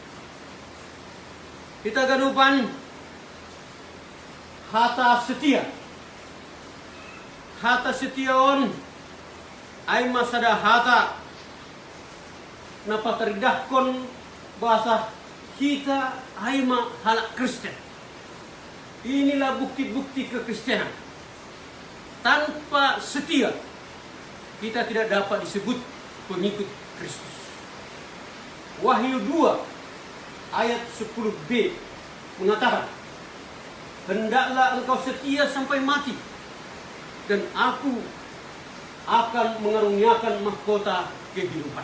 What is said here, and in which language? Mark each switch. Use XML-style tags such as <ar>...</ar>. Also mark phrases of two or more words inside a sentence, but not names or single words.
<smr>hita ganupan hata setia on ay masada hata napataridahkon</smr> <id>bahasa kita</id> <smr>ay ma halak Kristen.</smr> <id>Inilah bukti-bukti kekristenan. Tanpa setia, kita tidak dapat disebut pengikut Kristus. Wahyu 2 ayat 10b mengatakan, hendaklah engkau setia sampai mati, dan aku akan mengaruniakan mahkota kehidupan.</id>